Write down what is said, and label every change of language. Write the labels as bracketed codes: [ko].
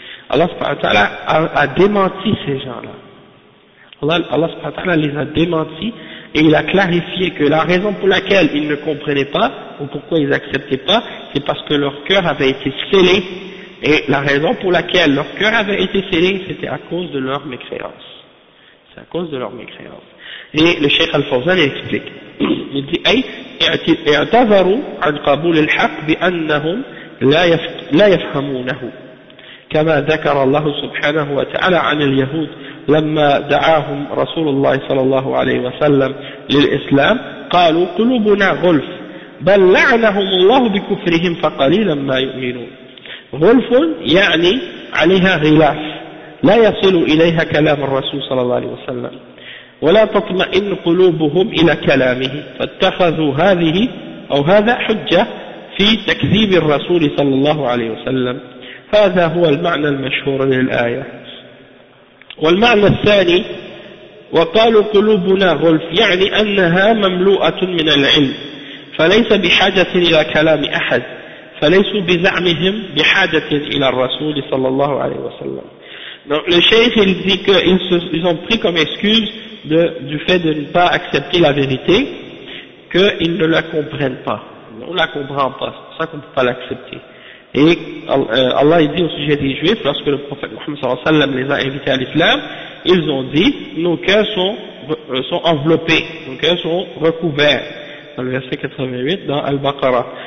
[fr] Allah subhanahu wa ta'ala a démenti ces gens-là. Allah subhanahu wa ta'ala les a démentis et il a clarifié que la raison pour laquelle ils ne comprenaient pas ou pourquoi ils acceptaient pas, c'est parce que leur cœur avait été scellé. Et la raison pour laquelle leur cœur avait été scellé, c'était à cause de leur mécréance. C'est à cause de leur mécréance. Et le Cheikh Al-Fawzan explique. Il dit, [ar] « اعتذروا عن قبول الحق بأنهم لا يفهمونه كما ذكر الله سبحانه وتعالى عن اليهود لما دعاهم رسول الله صلى الله عليه وسلم للإسلام قالوا قلوبنا غلف بل لعنهم الله بكفرهم فقليلا ما يؤمنون غلف يعني عليها غلاف لا يصل إليها كلام الرسول صلى الله عليه وسلم ولا تطمئن قلوبهم إلى كلامه فاتخذوا هذه أو هذا حجة في تكذيب الرسول صلى الله عليه وسلم هذا هو المعنى المشهور للآية والمعنى الثاني وقالوا قلوبنا غلف يعني أنها مملوءة من العلم فليس بحاجة إلى كلام أحد فليس بزعمهم بحاجة إلى الرسول صلى الله عليه وسلم. [fr] Donc le cheikh il dit qu'ils ont pris comme excuse du fait de ne pas accepter la vérité, qu'ils ne la comprennent pas. On ne la comprend pas, c'est pour ça qu'on ne peut pas l'accepter. Et Allah il dit au sujet des juifs, lorsque le prophète Mohammed sallallahu alayhi wa sallam les a invités à l'islam, ils ont dit, nos cœurs sont enveloppés, nos cœurs sont recouverts, dans le verset 88 dans Al-Baqarah.